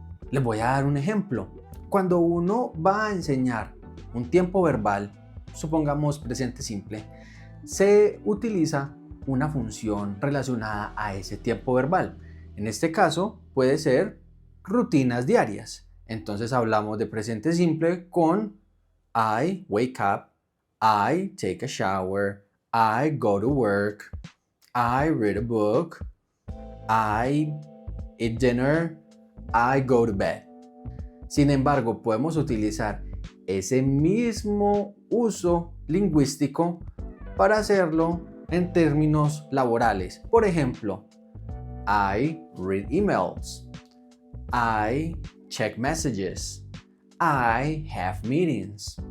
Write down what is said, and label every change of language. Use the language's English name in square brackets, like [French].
[Spanish] Les voy a dar un ejemplo. Cuando uno va a enseñar un tiempo verbal, supongamos presente simple, se utiliza una función relacionada a ese tiempo verbal. En este caso puede ser rutinas diarias. Entonces hablamos de presente simple con [English] I wake up, I take a shower, I go to work, I read a book, I eat dinner, I go to bed. [Spanish] Sin embargo, podemos utilizar ese mismo uso lingüístico para hacerlo en términos laborales. Por ejemplo, [English] I read emails, I check messages, I have meetings.